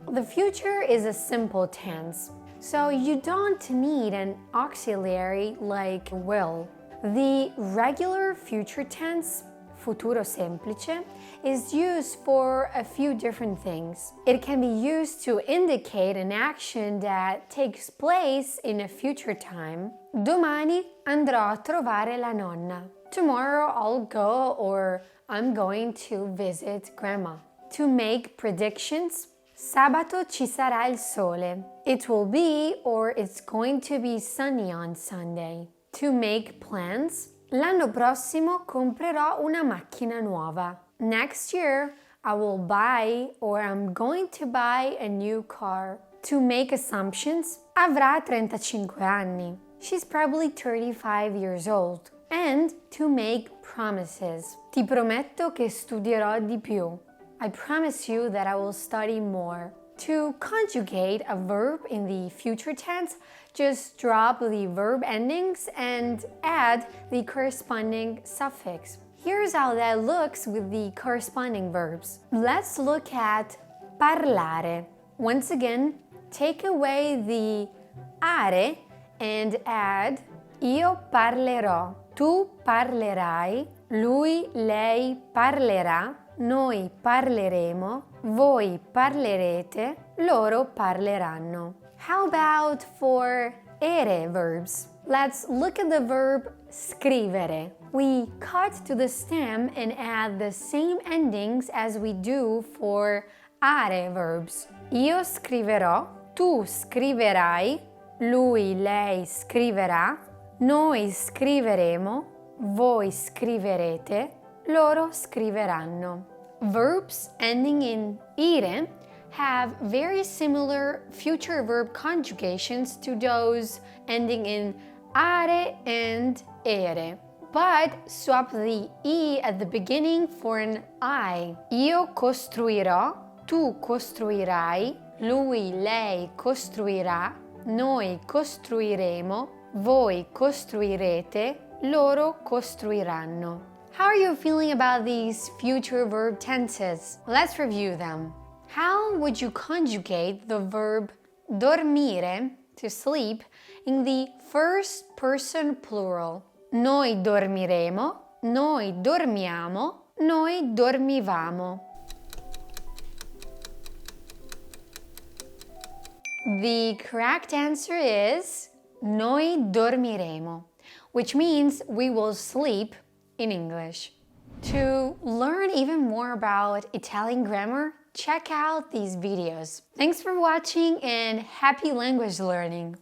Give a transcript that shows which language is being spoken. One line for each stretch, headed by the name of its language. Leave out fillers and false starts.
English: The future is a simple tense, so you don't need an auxiliary like will. The regular future tense, futuro semplice, is used for a few different things. It can be used to indicate an action that takes place in a future time.
Italian: Domani andrò a trovare la nonna.
English: Tomorrow I'll go, or I'm going to visit grandma. To make predictions,
Italian: sabato ci sarà il sole.
English: It will be, or it's going to be sunny on Sunday. To make plans,
Italian: l'anno prossimo comprerò una macchina nuova.
English: Next year, I will buy, or I'm going to buy, a new car. To make assumptions,
Italian: avrà 35 anni.
English: She's probably 35 years old. And to make promises.
Italian: Ti prometto che studierò di più.
English: I promise you that I will study more. To conjugate a verb in the future tense, just drop the verb endings and add the corresponding suffix. Here's how that looks with the corresponding verbs. Let's look at parlare. Once again, take away the are and add
Italian: io parlerò, tu parlerai, lui, lei parlerà, noi parleremo, voi parlerete, loro parleranno.
English: How about for ere verbs? Let's look at the verb scrivere. We cut to the stem and add the same endings as we do for are verbs.
Italian: Io scriverò, tu scriverai, lui, lei scriverà, noi scriveremo, voi scriverete, loro scriveranno.
English: Verbs ending in ire have very similar future verb conjugations to those ending in are and ere, but swap the e at the beginning for an I.
Italian: Io costruirò, tu costruirai, lui, lei costruirà, noi costruiremo, voi costruirete, loro costruiranno.
English: How are you feeling about these future verb tenses? Let's review them. How would you conjugate the verb dormire, to sleep, in the first person plural?
Italian: Noi dormiremo, noi dormiamo, noi dormivamo.
English: The correct answer is
Italian: noi dormiremo,
English: which means we will sleep in English. To learn even more about Italian grammar, check out these videos. Thanks for watching and happy language learning!